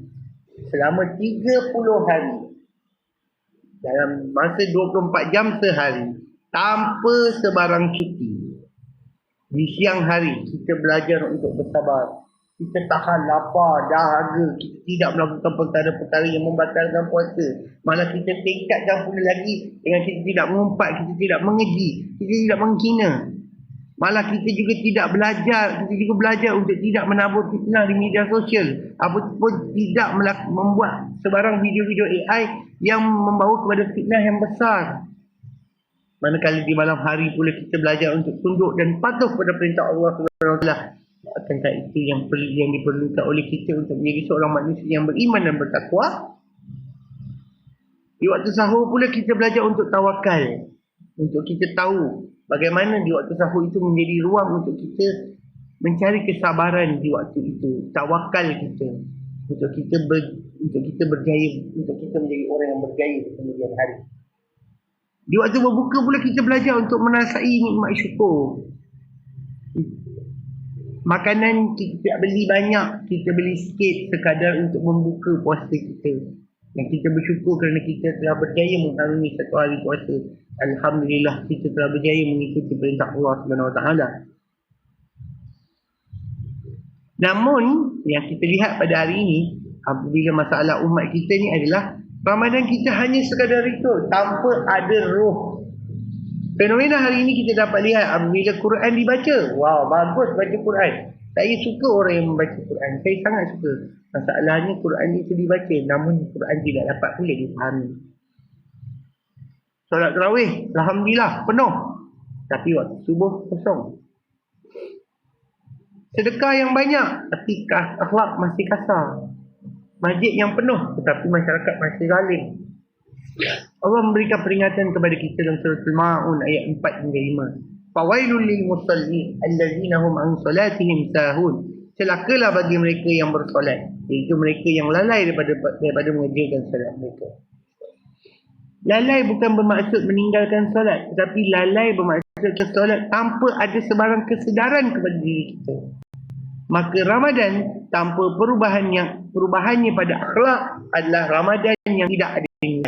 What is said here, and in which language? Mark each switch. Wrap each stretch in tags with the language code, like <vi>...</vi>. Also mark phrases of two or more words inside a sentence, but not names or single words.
<ms>Selama 30 hari, dalam masa 24 jam sehari, tanpa sebarang cuti. Di siang hari, kita belajar untuk bersabar. Kita tahan lapar, dahaga. Kita tidak melakukan perkara-perkara yang membatalkan puasa. Malah kita tingkatkan pula lagi dengan kita tidak mengumpat, kita tidak mengeji, kita tidak menghina. Malah kita juga tidak belajar, kita juga belajar untuk tidak menabur fitnah di media sosial. Apapun tidak membuat sebarang video-video AI yang membawa kepada fitnah yang besar. Manakala di malam hari pula kita belajar untuk tunduk dan patuh pada perintah Allah SWT. Akankah itu yang diperlukan oleh kita untuk menjadi seorang manusia yang beriman dan bertakwa? Di waktu sahur pula kita belajar untuk tawakal. Untuk kita tahu bagaimana di waktu sahur itu menjadi ruang untuk kita mencari kesabaran di waktu itu. Tawakal kita. Untuk kita berjaya, untuk kita menjadi orang yang berjaya di kemudian hari. Di waktu berbuka pula kita belajar untuk merasai nikmat syukur. Makanan kita tidak beli banyak, kita beli sikit sekadar untuk membuka puasa kita. Dan kita bersyukur kerana kita telah berjaya mengarungi satu hari puasa. Alhamdulillah kita telah berjaya mengikuti perintah Allah SWT. Namun yang kita lihat pada hari ini, apabila masalah umat kita ni adalah Ramadan kita hanya sekadar itu, tanpa ada roh. Fenomena hari ini kita dapat lihat apabila Quran dibaca. Wow, bagus baca Quran. Saya suka orang yang membaca Quran. Saya sangat suka. Masalahnya Quran itu dibaca, namun Quran tidak dapat pula dipahami. Solat tarawih, alhamdulillah penuh. Tapi waktu subuh kosong. Sedekah yang banyak, tapi akhlak masih kasar. Masjid yang penuh, tetapi masyarakat masih zalim. Allah memberikan peringatan kepada kita dalam surah Al-Ma'un ayat 4 hingga 5.</ms> <ar>Fawailul lil musallin allazina hum an salatihim sahun.</ar> <ms>Celakalah bagi mereka yang bersolat, iaitu mereka yang lalai daripada mengerjakan solat mereka. Lalai bukan bermaksud meninggalkan solat, tetapi lalai bermaksud solat tanpa ada sebarang kesedaran kepada diri kita. Maka Ramadan tanpa perubahannya pada akhlak adalah Ramadan yang tidak ada niat.</ms>